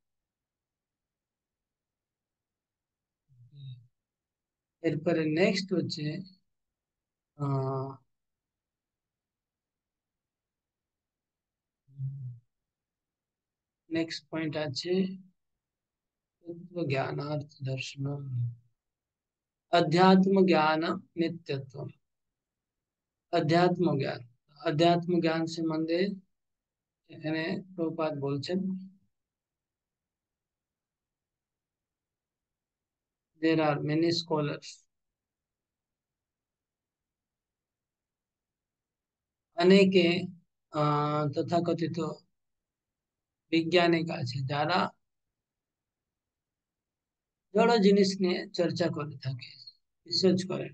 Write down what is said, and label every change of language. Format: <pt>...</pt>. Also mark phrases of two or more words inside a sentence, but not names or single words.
<bn>এরপরে নেক্সট হচ্ছে</bn> <en>next point</en> <bn>আছে</bn> <sa>ज्ञानार्थ दर्शन अध्यात्म ज्ञान नित्यत्व। अध्यात्म ज्ञान, अध्यात्म ज्ञान</sa> <bn>সম্বন্ধে এখানে প্রভুপাদ বলছেন</bn> <en>there are many scholars,</en> <bn>অনেকে তথাকথিত বিজ্ঞানিক আছে যারা জড় জিনিস নিয়ে চর্চা করে থাকে, রিসার্চ করেন।</bn>